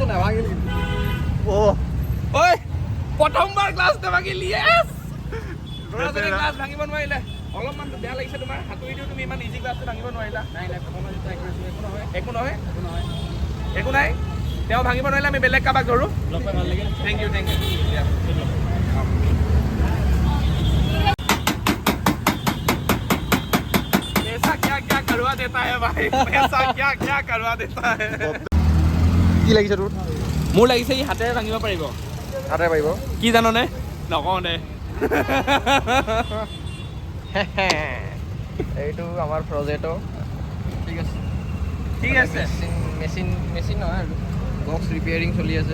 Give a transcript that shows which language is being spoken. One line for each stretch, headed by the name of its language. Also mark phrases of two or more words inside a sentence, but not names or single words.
Assamese: নাভাঙিল ঐ প্ৰথমবাৰ গ্লাছ নাভাঙিল য়েছ ল'ৰাজনে গ্লাছ ভাঙিব নোৱাৰিলে অলপমান বেয়া লাগিছে তোমাৰ হাতুৰি দিও তুমি ইমান ইজি গ্লাছটো ভাঙিব নোৱাৰিলা নাই একো নহয় একো নাই তেওঁ ভাঙিব নোৱাৰিলে আমি বেলেগ কাবাক ধৰোঁ
English: thank you
Hindi: क्या करवा देता है
Assamese: भाई पैसा क्या करवा देता है কি লাগিছে তোৰ মোৰ লাগিছে ই হাতেৰে ভাঙিব পাৰিব হাতে পাৰিব কি জাননে নকওঁ দে এইটো আমাৰ প্ৰজেক্টৰ ঠিক আছে মেচিন নহয় আৰু
English: box repairing
Assamese: চলি আছে